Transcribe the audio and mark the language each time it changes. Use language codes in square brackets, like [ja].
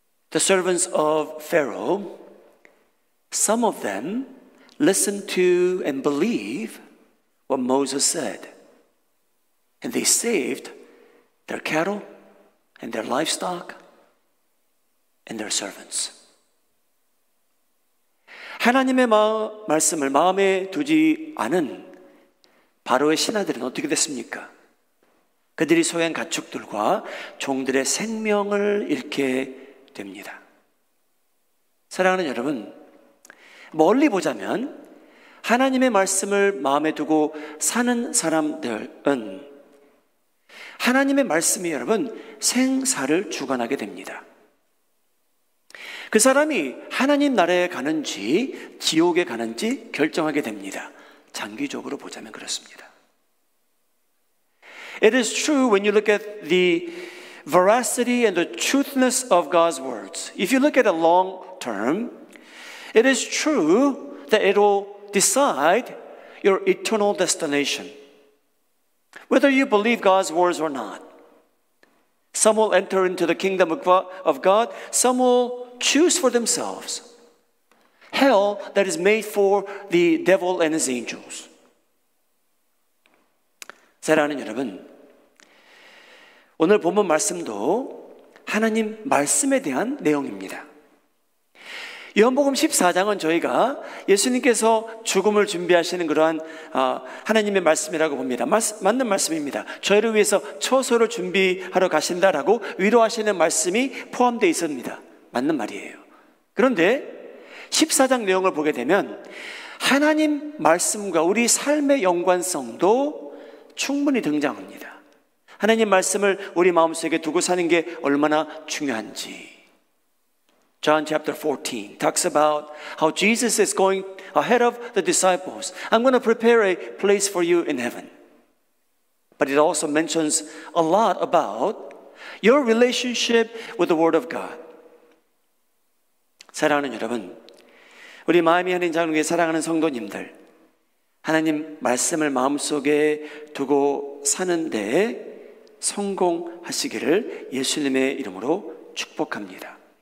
[en] The servants of Pharaoh, some of them listen to and believe what Moses said. And they saved their cattle and their livestock and their servants. [ko] 하나님의 말씀을 마음에 두지 않은 바로의 신하들은 어떻게 됐습니까? 그들이 소유한 가축들과 종들의 생명을 잃게 됩니다. 사랑하는 여러분, 멀리 보자면 하나님의 말씀을 마음에 두고 사는 사람들은 하나님의 말씀이 여러분 생사를 주관하게 됩니다. 그 사람이 하나님 나라에 가는지 지옥에 가는지 결정하게 됩니다. 장기적으로 보자면 그렇습니다. [en] It is true when you look at the veracity and the truthness of God's words. If you look at it long term, it is true that it will decide your eternal destination. Whether you believe God's words or not. Some will enter into the kingdom of God. Some will choose for themselves hell that is made for the devil and his angels. [ko] 사랑하는 여러분, 오늘 본문 말씀도 하나님 말씀에 대한 내용입니다. 요한복음 14장은 저희가 예수님께서 죽음을 준비하시는 그러한 하나님의 말씀이라고 봅니다. 맞는 말씀입니다. 저희를 위해서 처소를 준비하러 가신다라고 위로하시는 말씀이 포함되어 있습니다. 맞는 말이에요. 그런데 14장 내용을 보게 되면 하나님 말씀과 우리 삶의 연관성도 충분히 등장합니다. 하나님 말씀을 우리 마음속에 두고 사는 게 얼마나 중요한지. [en] John chapter 14 talks about how Jesus is going ahead of the disciples. I'm going to prepare a place for you in heaven. But it also mentions a lot about your relationship with the Word of God. [ko] 사랑하는 여러분, 우리 마음이 하는 장로교회 사랑하는 성도님들, 하나님 말씀을 마음속에 두고 사는데 성공하시기를 예수님의 이름으로 축복합니다.